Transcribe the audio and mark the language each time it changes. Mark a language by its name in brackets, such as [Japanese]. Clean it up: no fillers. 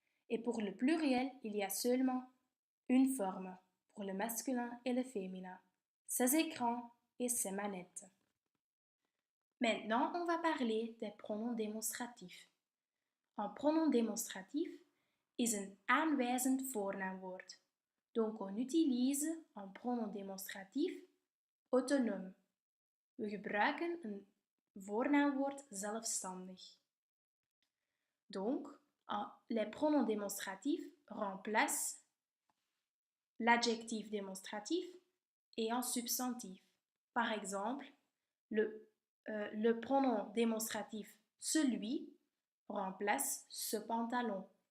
[French] Et pour le pluriel, il y a seulement une forme, pour le masculin et le féminin, ces écrans et ces manettes. Maintenant, on va parler des pronoms démonstratifs. Un pronom démonstratif [Dutch] is een aanwijzend voornaamwoord. [French] Donc on utilise un pronom démonstratif autonome. [Dutch] We gebruiken een voornaamwoord zelfstandig. [French] Donc, les pronoms démonstratifs remplacent l'adjectif démonstratif et un substantif. Par exemple, le pronom démonstratif celui remplace ce pantalon.